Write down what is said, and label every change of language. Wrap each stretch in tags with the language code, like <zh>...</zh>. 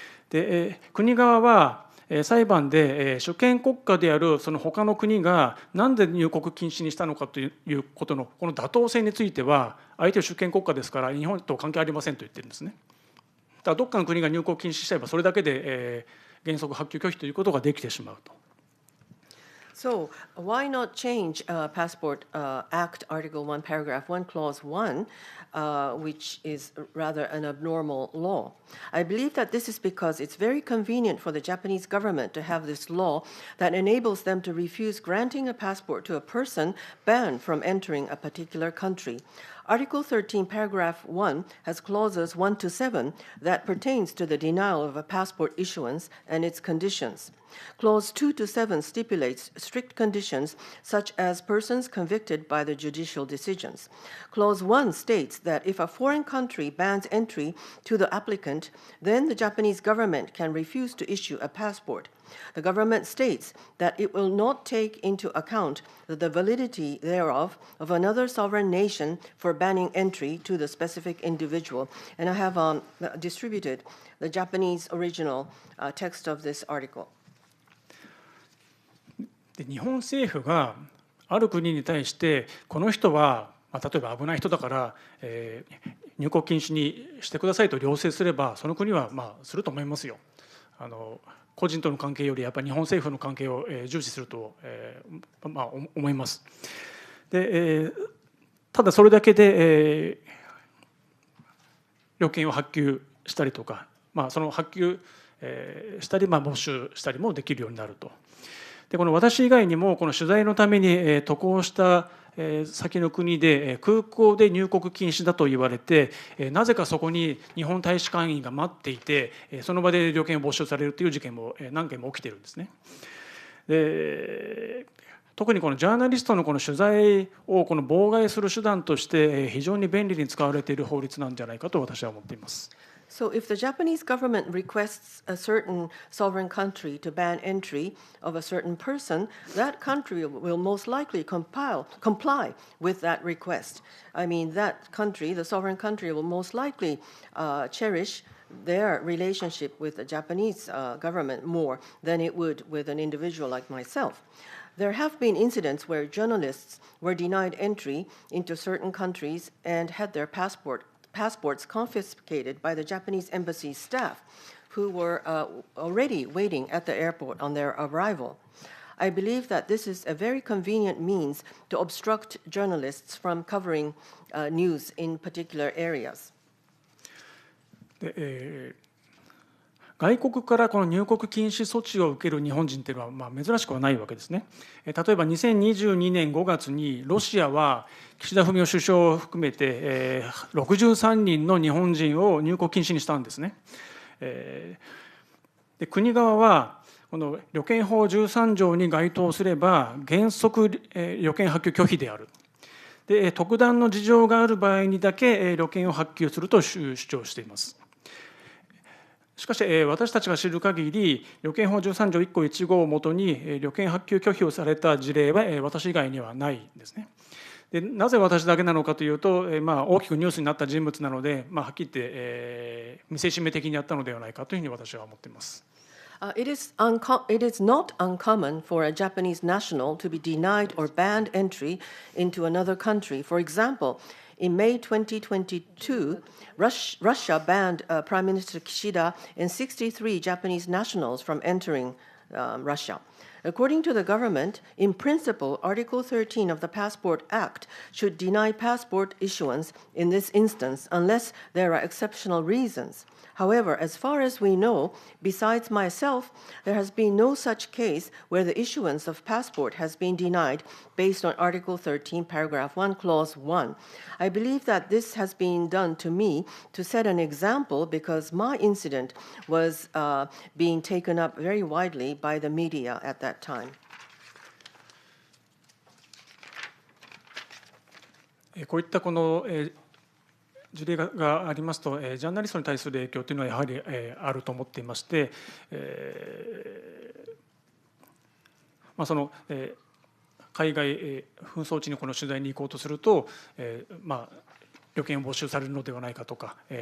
<ja>で国側は裁判で主権国家であるその他の国が何で入国禁止にしたのかということのこの妥当性については相手は主権国家ですから日本と関係ありませんと言ってるんですね。だからどっかの国が入国禁止しちゃえばそれだけで原則発給拒否ということができてしまうと。</ja> <en>So why not change Passport Act Article 1, Paragraph 1, Clause 1, which is rather an abnormal law? I believe that this is because it's very convenient for the Japanese government to have this law that enables them to refuse granting a passport to a person banned from entering a particular country. Article 13, Paragraph 1 has clauses 1 to 7 that pertains to the denial of a passport issuance and its conditions. Clause 2 to 7 stipulates strict conditions such as persons convicted by the judicial decisions. Clause 1 states that if a foreign country bans entry to the applicant, then the Japanese government can refuse to issue a passport. The government states that it will not take into account the validity thereof of another sovereign nation for banning entry to the specific individual. And I have distributed the Japanese original text of this article.</en> <ja>で日本政府がある国に対してこの人は、例えば危ない人だから、入国禁止にしてくださいと要請すればその国はすると思いますよ。個人との関係よりやっぱり日本政府の関係を重視すると思います。でただそれだけで旅券を発給したりとか、その発給したり没収したりもできるようになると。でこの私以外にもこの取材のために渡航した先の国で空港で入国禁止だと言われてなぜかそこに日本大使館員が待っていてその場で旅券を没収されるという事件も何件も起きているんですね。で特にこのジャーナリストのこの取材をこの妨害する手段として非常に便利に使われている法律なんじゃないかと私は思っています。</ja> <en>So if the Japanese government requests a certain sovereign country to ban entry of a certain person, that country will most likely comply with that request. I mean, that country, the sovereign country, will most likely cherish their relationship with the Japanese government more than it would with an individual like myself. There have been incidents where journalists were denied entry into certain countries and had their passports confiscated by the Japanese embassy staff who were already waiting at the airport on their arrival. I believe that this is a very convenient means to obstruct journalists from covering news in particular areas.</en> <ja>外国からこの入国禁止措置を受ける日本人というのは珍しくはないわけですね。例えば2022年5月にロシアは岸田文雄首相を含めて63人の日本人を入国禁止にしたんですね。で国側はこの旅券法13条に該当すれば原則旅券発給拒否である。で特段の事情がある場合にだけ旅券を発給すると主張しています。しかし私たちが知る限り旅券法13条1項1号をもとに旅券発給拒否をされた事例は私以外にはないんですね。でなぜ私だけなのかというと、大きくニュースになった人物なので、はっきり言って、見せしめ的にやったのではないかというふうに私は思っています。</ja> <en>It is not uncommon for a Japanese national to be denied or banned entry into another country. For example, in May 2022, Russia banned Prime Minister Kishida and 63 Japanese nationals from entering Russia. According to the government, in principle, Article 13 of the Passport Act should deny passport issuance in this instance unless there are exceptional reasons. However, as far as we know, besides myself, there has been no such case where the issuance of passport has been denied based on Article 13, Paragraph 1, Clause 1. I believe that this has been done to me to set an example because my incident was being taken up very widely by the media at that time.</en> <ja>こういったこの事例がありますと、ジャーナリストに対する影響というのはやはりあると思っていまして、その海外紛争地にこの取材に行こうとすると、旅券を没収されるのではないかとか、</ja>